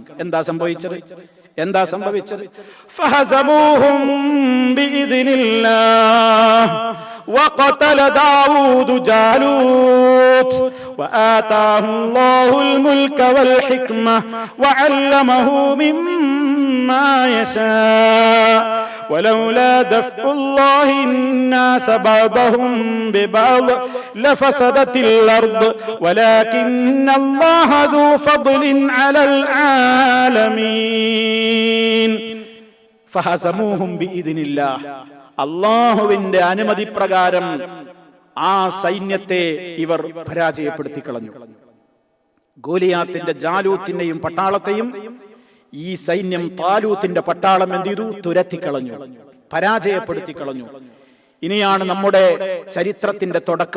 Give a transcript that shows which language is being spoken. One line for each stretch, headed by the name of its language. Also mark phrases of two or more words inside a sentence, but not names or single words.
Malayalam: എന്താ സംഭവിച്ചത്? എന്താ സംഭവിച്ചത്?
Arabic: فهزموهم بإذن الله وقتل داوود جالوت وآتاه الله الملك والحكمة وعلمه مما يشاء ولولا دفع الله الناس بعضهم ببعض لفسدت الأرض ولكن الله ذو فضل على العالمين فهزموهم بإذن الله.
Malayalam: അല്ലാഹുവിന്റെ അനുമതി പ്രകാരം ആ സൈന്യത്തെ ഇവർ പരാജയപ്പെടുത്തി കളഞ്ഞു. ഗോലിയാത്തിന്റെ ജാലൂത്തിന്റെയും പട്ടാളത്തെയും ഈ സൈന്യം താലൂത്തിന്റെ പട്ടാളം എന്ത് ചെയ്തു? തുരത്തിക്കളഞ്ഞു, പരാജയപ്പെടുത്തി കളഞ്ഞു. ഇനിയാണ് നമ്മുടെ ചരിത്രത്തിന്റെ തുടക്കം.